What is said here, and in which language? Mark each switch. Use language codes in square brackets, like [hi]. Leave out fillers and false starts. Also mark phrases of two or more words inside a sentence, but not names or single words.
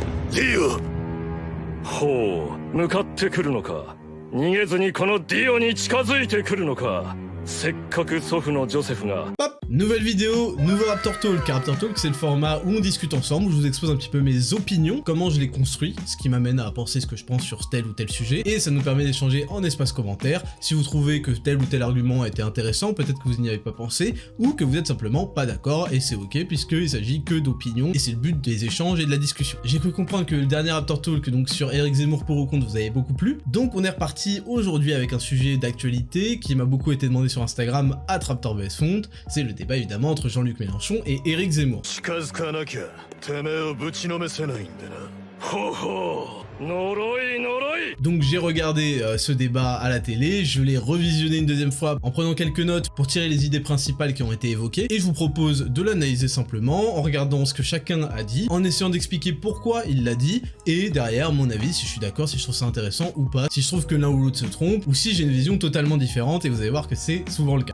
[ja] ディオ。ほう、向かってくるのか。逃げずにこのディオに近づいてくるのか。せっかく祖父のジョセフが。 [fr] Hop, nouvelle vidéo, nouveau Raptor Talk. Raptor Talk, c'est le format où on discute ensemble, où je vous expose un petit peu mes opinions, comment je les construis, ce qui m'amène à penser ce que je pense sur tel ou tel sujet, et ça nous permet d'échanger en espace commentaire. Si vous trouvez que tel ou tel argument a été intéressant, peut-être que vous n'y avez pas pensé, ou que vous êtes simplement pas d'accord, et c'est ok, puisqu'il s'agit que d'opinions, et c'est le but des échanges et de la discussion. J'ai cru comprendre que le dernier Raptor Talk, donc sur Éric Zemmour pour ou contre, vous avez beaucoup plu, donc on est reparti aujourd'hui avec un sujet d'actualité qui m'a beaucoup été demandé sur Instagram, @RaptorVSFont, c'est le débat évidemment entre Jean-Luc Mélenchon et Éric Zemmour. [ja] 近づかなきゃてめえをぶちのめせないんでな。ほうほう、呪い呪い。 [fr] Donc j'ai regardé ce débat à la télé, je l'ai revisionné une deuxième fois en prenant quelques notes pour tirer les idées principales qui ont été évoquées, et je vous propose de l'analyser simplement en regardant ce que chacun a dit, en essayant d'expliquer pourquoi il l'a dit, et derrière mon avis, si je suis d'accord, si je trouve ça intéressant ou pas, si je trouve que l'un ou l'autre se trompe, ou si j'ai une vision totalement différente, et vous allez voir que c'est souvent le cas.